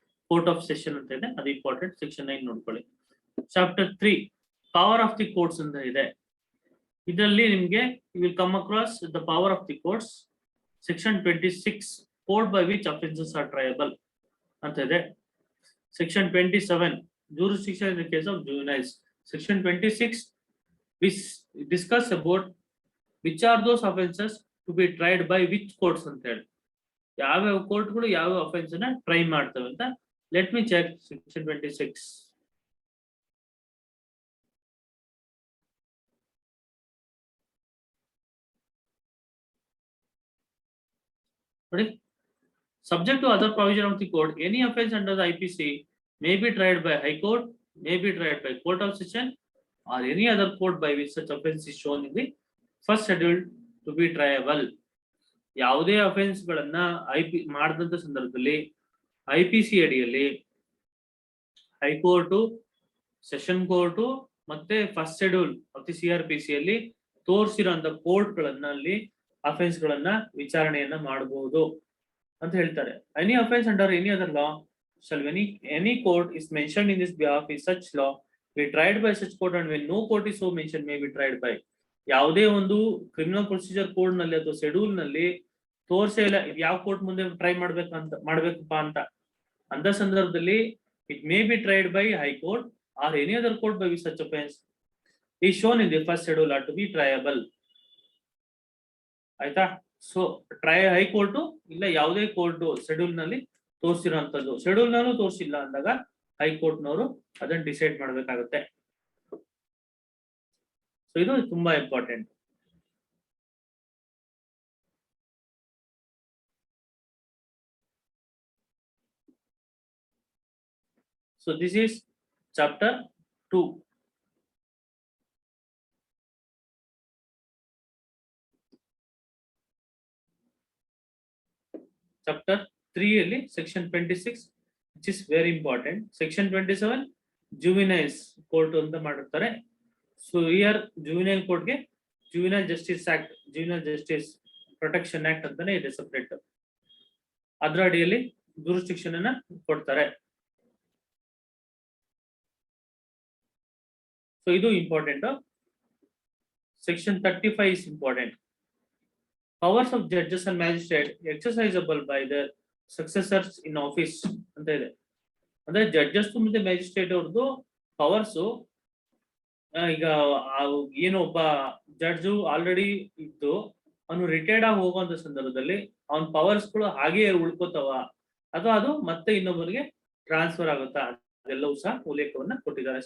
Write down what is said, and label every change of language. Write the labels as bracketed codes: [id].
[kn] Court of session ಅಂತ ಇದೆ, ಅದು ಇಂಪಾರ್ಟೆಂಟ್. ಸೆಕ್ಷನ್ 9 ನೋಡ್ಕೊಳ್ಳಿ. Chapter 3 power of the courts ಅಂತ ಇದೆ. ಇದರಲ್ಲಿ ನಿಮಗೆ [en] Will come across the power of the courts. Section 26 court by which offences are triable [kn] ಅಂತ ಇದೆ. [en] Section 27 jurisdiction in the case of juveniles. Section 26 we discuss about which are those offenses to be tried by which courts [kn] ಅಂತ ಹೇಳಿ, ಯಾವ ಕೋರ್ಟ್ಗಳು ಯಾವ offence ನ try ಮಾಡ್ತವೆ ಅಂತ. [en] Let me check section 26. ನೋಡಿ, subject to other provision of the code, any offense under the IPC may be tried by High Court, may be tried by Court of Session or any other court by which such offense is shown in the first schedule to be triable. [kn] ಯಾವುದೇ offence ಗಳನ್ನ ಮಾಡಿದಂತ ಸಂದರ್ಭದಲ್ಲಿ IPC ಅಡಿಯಲ್ಲಿ high court, session court ಮತ್ತೆ first schedule of the CrPC ಅಲ್ಲಿ ತೋರಿಸಿರೋಂತ court ಗಳಲ್ಲಿ offence ಗಳನ್ನ ವಿಚಾರಣೆಯನ್ನ ಮಾಡಬಹುದು ಅಂತ ಹೇಳ್ತಾರೆ. [en] Any offence under any other law shall any court is mentioned in this behalf is such law be tried by such court and when no court is so mentioned may be tried by. [kn] ಯಾವುದೇ ಒಂದು criminal procedure code ನಲ್ಲಿ ಅಥವಾ schedule ನಲ್ಲಿ ತೋರ್ಸೇ ಇಲ್ಲ ಇದು ಯಾವ court ಮುಂದೆ try ಮಾಡ್ಬೇಕಪ್ಪ ಅಂತ ಅಂತ ಸಂದರ್ಭದಲ್ಲಿ [en] It may be tried by high court or any other court by which such offence is shown in the first schedule are to be triable. [kn] ಆಯ್ತಾ? ಸೊ ಟ್ರೈ ಹೈಕೋರ್ಟ್ ಇಲ್ಲ ಯಾವುದೇ ಕೋರ್ಟ್ ಶೆಡ್ಯೂಲ್ ನಲ್ಲಿ ತೋರಿಸಿರೋಂಥದ್ದು, schedule ನಲ್ಲೂ ತೋರಿಸಿಲ್ಲ ಅಂದಾಗ high court ನವರು ಅದನ್ನ decide ಮಾಡ್ಬೇಕಾಗುತ್ತೆ. ಸೊ ಇದು ತುಂಬಾ important. [en] So this is chapter 2. Chapter 3 ಅಲ್ಲಿ section 26 which is very important. [kn] Section 27 juveniles court ಅಂತ ಮಾಡಿರ್ತಾರೆ. ಸೊ ಹಿಯರ್ ಜುವೆನೈಲ್ ಕೋರ್ಟ್ ಗೆ juvenile justice act, juvenile justice protection act ಅಂತಾನೆ ಇದೆ ಸೆಪರೇಟ್. ಅದರ ಅಡಿಯಲ್ಲಿ jurisdiction ಅನ್ನ ಕೊಡ್ತಾರೆ. ಸೊ ಇದು important. [en] Section 35 is important. Powers of judges and magistrate exercisable by their successors in office [kn] ಅಂತ ಇದೆ. ಅಂದ್ರೆ ಜಡ್ಜಸ್ ಮತ್ತೆ ಮ್ಯಾಜಿಸ್ಟ್ರೇಟ್ ಅವ್ರದ್ದು ಪವರ್ಸ್, ಈಗ ಏನು ಒಬ್ಬ ಜಡ್ಜು ಆಲ್ರೆಡಿ ಇದ್ದು ಅವನು ರಿಟೈರ್ಡ್ ಆಗಿ ಹೋಗುವಂತ ಸಂದರ್ಭದಲ್ಲಿ ಅವನ ಪವರ್ಸ್ ಗಳು ಹಾಗೆ ಉಳ್ಕೋತಾವ ಅಥವಾ ಅದು ಮತ್ತೆ ಇನ್ನೊಬ್ಬರಿಗೆ ಟ್ರಾನ್ಸ್ಫರ್ ಆಗುತ್ತಾ, ಅದೆಲ್ಲವೂ ಸಹ ಉಲ್ಲೇಖವನ್ನ ಕೊಟ್ಟಿದ್ದಾರೆ.